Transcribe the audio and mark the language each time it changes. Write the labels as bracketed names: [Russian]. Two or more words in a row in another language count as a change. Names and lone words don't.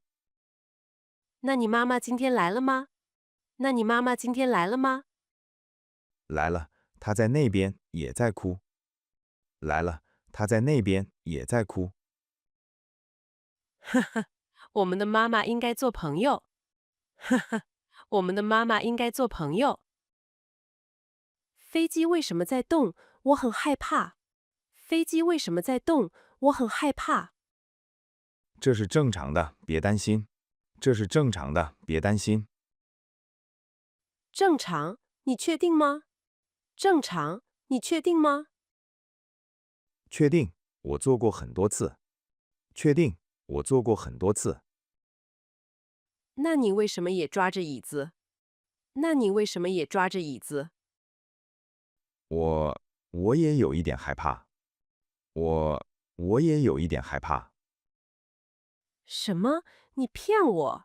[Chinese] 那你媽媽今天來了嗎？那你媽媽今天來了嗎？來了，她在那邊也在哭。來了，她在那邊也在哭。呵呵，我們的媽媽應該做朋友。呵呵，我們的媽媽應該做朋友。飛機為什麼在動？我很害怕。飛機為什麼在動？我很害怕。這是正常的，別擔心。這是正常的，別擔心。正常？你確定嗎？正常？你確定嗎？確定，我坐過很多次。確定，我坐過很多次。那你為什麼也抓着椅子？那你為什麼也抓着椅子？我也有一點害怕。我也有一點害怕。什麼？你騙我？